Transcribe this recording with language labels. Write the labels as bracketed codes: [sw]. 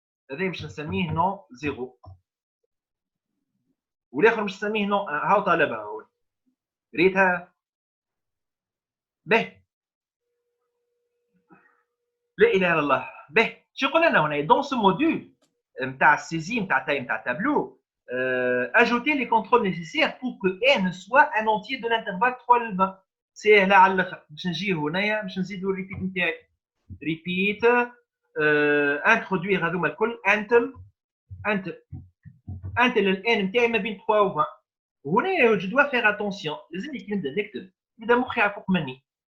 [ar] هذا باش نسميه نون زيرو والاخر باش نسميه نون. هاو طالبها هو ريتها. باهي لا اله الا الله. باهي شو قلنا لنا هنا دون سو موديول نتاع السيزي نتاع تاي نتاع التابلو. [fr] ajouter les contrôles nécessaires pour que n soit un entier de l'intervalle 3 [ar] ل [fr] 20. [ar] سهله على الاخر. باش نجي هنايا باش نزيدوا الريبيت نتاعي. ريبيت انترودوير هذوما الكل. انت الان نتاعي ما بين 3 و 20. وهنا جو دوا فيغ اتونسيون، لازمني كي نبدا نكتب يبدا مخي يعفق مني.